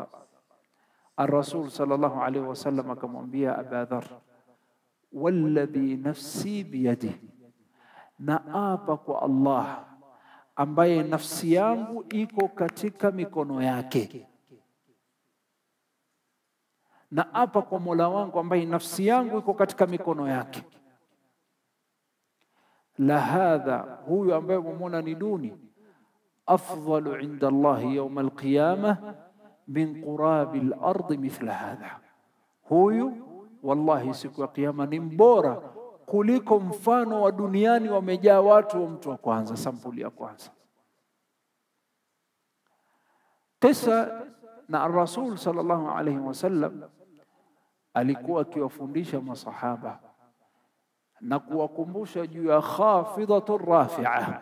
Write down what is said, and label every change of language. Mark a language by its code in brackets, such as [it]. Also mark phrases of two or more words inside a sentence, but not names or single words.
[sw] Ar-Rasul [ar] صلى الله عليه وسلم [sw] akamwambia Aba Dharr, [ar] والذي نفسي بيده, [sw] na apa kwa Allah ambaye nafsi yangu iko katika mikono yake, na apa kwa Mola wangu ambaye nafsi yangu iko katika mikono yake, [ar] لهذا, [sw] huyu ambaye mumona ni duni, [ar] أفضل عند الله يوم القيامة من قراب الأرض مثل هذا, [sw] huyu wallahi siku ya kiyama ni mbora kuliko mfano wa duniani wamejaa watu wa mtu wa kwanza, sampuli ya kwanza. Kisa na Ar-Rasul [ar] صلى الله عليه وسلم [sw] alikuwa akiwafundisha masahaba na kuwakumbusha juu ya [ar] خافضة رافعة.